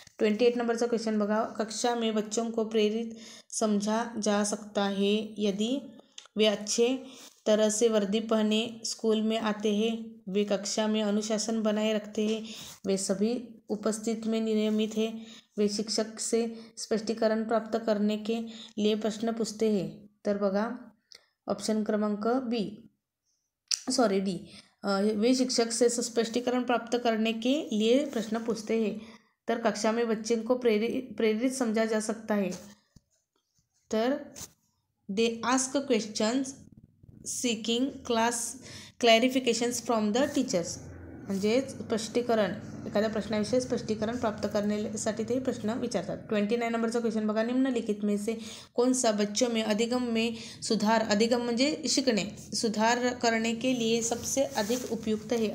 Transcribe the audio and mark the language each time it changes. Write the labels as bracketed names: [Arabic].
[Marathi] 28 नंबरचा क्वेश्चन बघा, [Hindi] कक्षा में बच्चों को प्रेरित समझा जा सकता है यदि वे अच्छे तरह से वर्दी पहने स्कूल में आते हैं, वे कक्षा में अनुशासन बनाए रखते हैं, वे सभी उपस्थित में नियमित है, वे शिक्षक से स्पष्टीकरण प्राप्त करने के लिए प्रश्न पूछते हैं। [Marathi] तर बघा ऑप्शन क्रमांक डी [Hindi] वे शिक्षक से स्पष्टीकरण प्राप्त करने के लिए प्रश्न पूछते हैं। तर कक्षा में बच्चे को प्रेरित समझा जा सकता है। [Marathi] तर [English] they ask questions seeking clarifications from the teachers, [Marathi] म्हणजे स्पष्टीकरण एखाद्या प्रश्नाविषयी स्पष्टीकरण प्राप्त करण्यासाठी ते प्रश्न विचारतात। 29 नंबरचा क्वेश्चन बघा, [Hindi] निम्नलिखित में से कौन सा बच्चों में अधिगम [Marathi] म्हणजे शिकणे [Hindi] सुधार करने के लिए सबसे अधिक उपयुक्त है।